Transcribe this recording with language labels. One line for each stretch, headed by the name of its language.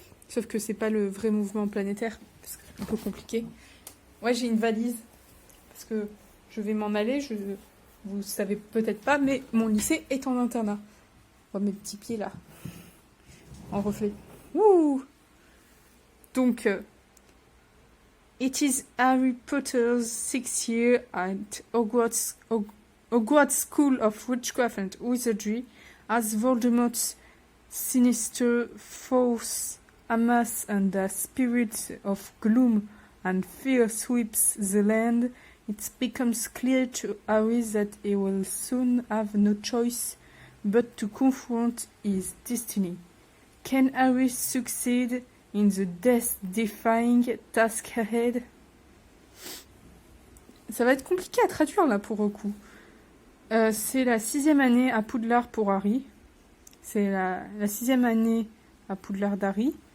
French: Sauf que c'est pas le vrai mouvement planétaire, parce que c'est un peu compliqué. Ouais, j'ai une valise, parce que je vais m'en aller, vous savez peut-être pas, mais mon lycée est en internat. On voit mes petits pieds là, en reflet. Wouh!
English: Donc, it is Harry Potter's 6th year at Hogwarts School of Witchcraft and Wizardry, as Voldemort's sinister force amass and the spirit of gloom and fear sweeps the land. It becomes clear to Harry that he will soon have no choice but to confront his destiny. Can Harry succeed in the death-defying task ahead?
French: Ça va être compliqué à traduire là pour le coup. C'est la 6e année à Poudlard pour Harry. C'est la 6e année à Poudlard d'Harry.